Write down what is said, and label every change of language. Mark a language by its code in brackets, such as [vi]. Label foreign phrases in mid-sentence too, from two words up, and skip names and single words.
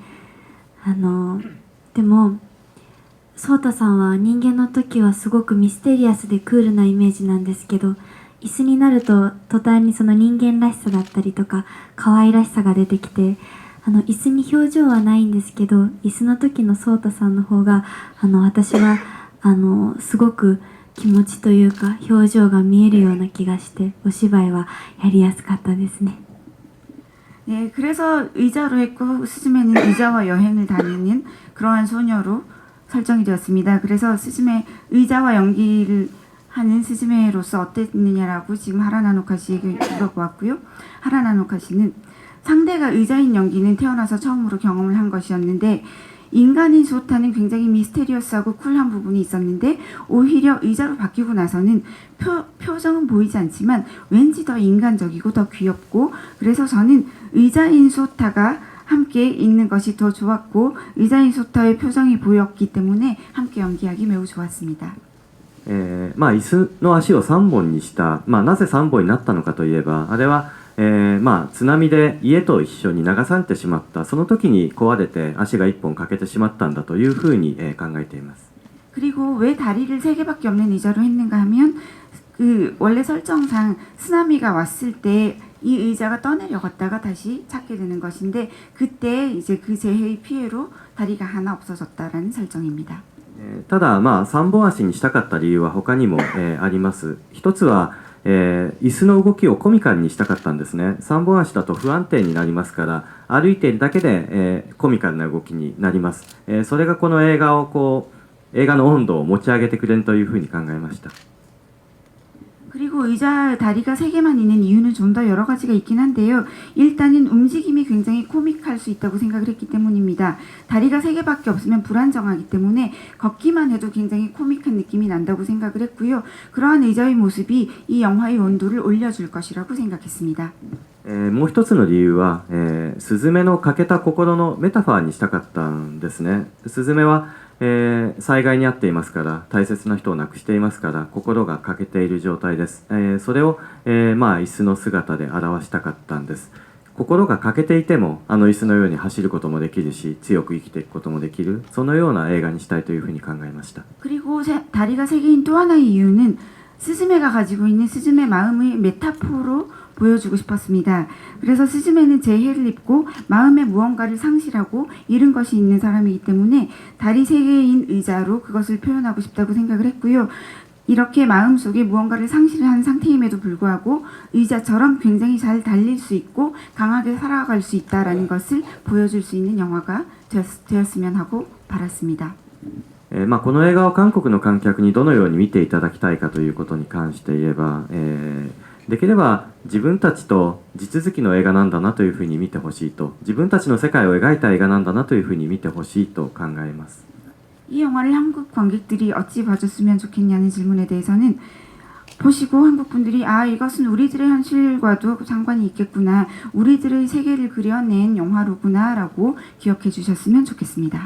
[ja] でもソータさんは人間の時はすごくミステリアスでクールなイメージなんですけど、椅子になると途端にその人間らしさだったりとか可愛らしさが出てきて、椅子に表情はないんですけど、椅子の時のソータさんの方が私はすごく気持ちというか表情が見えるような気がしてお芝居はやりやすかったですね。 [ko] 네, 그래서 의자로 했고 스즈메는 의자와 여행을 다니는 그러한 소녀로 설정이 되었습니다. 그래서 스즈메 의자와 연기를 하는 스즈메로서 어땠느냐라고 지금 하라나노카 씨에게 물어보았고요. 하라나노카 씨는 상대가 의자인 연기는 태어나서 처음으로 경험을 한 것이었는데 인간인 소타는 굉장히 미스테리어스하고 쿨한 부분이 있었는데 오히려 의자로 바뀌고 나서는 표정은 보이지 않지만 왠지 더 인간적이고 더 귀엽고, 그래서 저는 의자인 소타가 함께 있는 것이 더 좋았고 의자인 소타의 표정이 보였기 때문에 함께 연기하기 매우 좋았습니다. [ja] 椅子の足を3本にした、なぜ3本になったのかといえば、あれは津波で家と一緒に流されてしまった、その時に壊れて足が1本欠けてしまったんだというふうに考えています。 [ko] 그리고 왜 다리를 3개밖에 없는 의자로 했는가 하면 그 원래 설정상 쓰나미가 왔을 때 이 의자가 떠내려갔다가 다시 찾게 되는 것인데 그때 이제 그 재해의 피해로 다리가 하나 없어졌다라는 설정입니다. [ja] ただ3本足にしたかった理由は他にもあります。一つは椅子の動きをコミカルにしたかったんですね。3本足だと不安定になりますから、歩いているだけでコミカルな動きになります。それがこの映画の温度を持ち上げてくれるというふうに考えました。 [ko] 그리고 의자 다리가 3개만 있는 이유는 좀 더 여러 가지가 있긴 한데요. 일단은 움직임이 굉장히 코믹할 수 있다고 생각을 했기 때문입니다. 다리가 3개밖에 없으면 불안정하기 때문에 걷기만 해도 굉장히 코믹한 느낌이 난다고 생각을 했고요. 그러한 의자의 모습이 이 영화의 온도를 올려줄 것이라고 생각했습니다. [ja] もう一つの理由は、スズメの欠けた心のメタファーにしたかったんですね。スズメは災害に遭っていますから、大切な人を亡くしていますから、心が欠けている状態です。それを、椅子の姿で表したかったんです。心が欠けていても椅子のように走ることもできるし、強く生きていくこともできる、そのような映画にしたいというふうに考えました。 [ko] 그리고 다리가 3개인 또 하나의 이유는 스즈메가 가지고 있는 스즈메 마음의 메타포로 보여주고 싶었습니다. 그래서 스즈메는 재해를 입고 마음에 무언가를 상실하고 잃은 것이 있는 사람이기 때문에 다리 3개인 의자로 그것을 표현하고 싶다고 생각을 했고요. 이렇게 마음속에 무언가를 상실한 상태임에도 불구하고 의자처럼 굉장히 잘 달릴 수 있고 강하게 살아갈 수 있다라는 것을 보여줄 수 있는 영화가 되었으면 하고 바랐습니다. [ja] この映画を韓国の観客にどのように見ていただきたいかということに関して言えば、できれば自分たちと地続きの映画なんだなというふうに見てほしいと、自分たちの世界を描いた映画なんだなというふうに見てほしいと考えます。 [ko] 이 영화를 한국 관객들이 어찌 봐줬으면 좋겠냐는 질문에 대해서는 보시고 한국 분들이 이것은 우리들의 현실과도 상관이 있겠구나, 우리들의 세계를 그려낸 영화로구나라고 기억해 주셨으면 좋겠습니다.